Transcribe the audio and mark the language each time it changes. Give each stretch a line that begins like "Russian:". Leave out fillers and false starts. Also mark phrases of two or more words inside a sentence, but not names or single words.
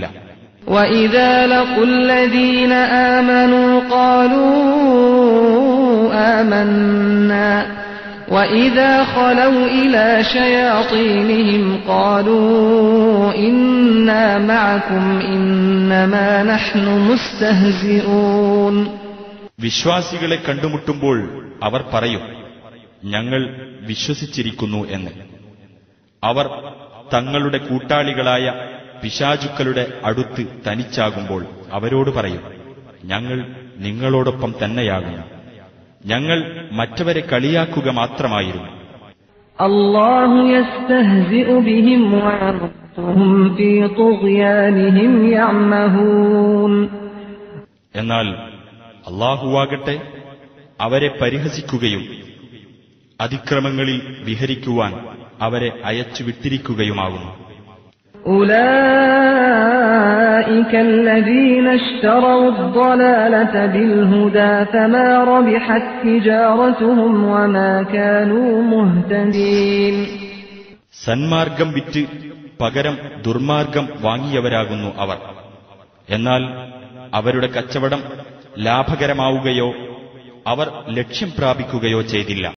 Arabic: وَإِذَا لَقُوا الَّذِينَ آمَنُوا قَالُوا آمَنَّا وَإِذَا خَلَوْا إِلَى شَيَاطِينِهِمْ قَالُوا إِنَّا مَعَكُمْ إِنَّمَا نَحْنُ مُسْتَهْزِئُونَ.
Malayalam: വിശ്വാസികളെ കണ്ടുമുട്ടുമ്പോൾ അവർ പറയും, ഞങ്ങൾ വിശ്വസിച്ചിരിക്കുന്നു എന്ന്. അവർ തങ്ങളുടെ കൂട്ടാളികളായ പിശാചുക്കളുടെ അടുത്ത് തനിച്ചാകുമ്പോൾ അവരോട് പറയും, ഞങ്ങൾ നിങ്ങളോടൊപ്പം തന്നെയാകുന്നു, ഞങ്ങൾ മറ്റവരെ കളിയാക്കുക മാത്രമായിരുന്നു.
Arabic: الله يستهزئ بهم ويمدهم في طغيانهم يعمهون.
Malayalam: എന്നാൽ അല്ലാഹുവാകട്ടെ അവരെ പരിഹസിക്കുകയും അതിക്രമങ്ങളിൽ വിഹരിക്കുവാൻ അവരെ അയച്ചുവിട്ടിരിക്കുകയുമാകുന്നു.
Arabic: أولئك الذين اشتروا الضلالة بالهدى فما ربحت تجارتهم وما كانوا مهتدين.
Malayalam: സന്മാർഗം വിറ്റ് പകരം ദുർമാർഗം വാങ്ങിയവരാകുന്നു അവർ. എന്നാൽ അവരുടെ കച്ചവടം ലാഭകരമാവുകയോ അവർ ലക്ഷ്യം പ്രാപിക്കുകയോ ചെയ്തില്ല.